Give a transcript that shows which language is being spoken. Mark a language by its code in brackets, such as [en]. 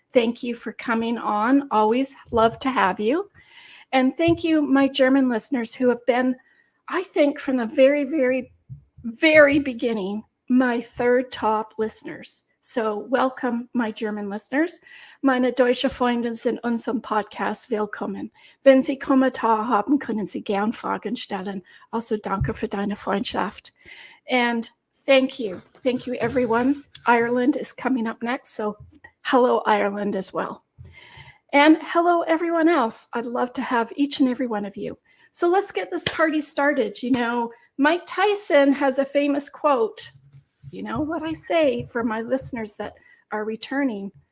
[en] Thank you for coming on. Always love to have you. And thank you, my German listeners, who have been, I think, from the very, very, very beginning, my third top listeners. So welcome, my German listeners. [de] Meine deutsche Freunde sind unserem Podcast willkommen. Wenn Sie Kommentar haben, können Sie gern Fragen stellen. Also danke für deine Freundschaft. [en] And thank you. Thank you, everyone. Ireland is coming up next, so hello, Ireland, as well. And hello, everyone else. I'd love to have each and every one of you. So let's get this party started. Mike Tyson has a famous quote. You know what I say for my listeners that are returning.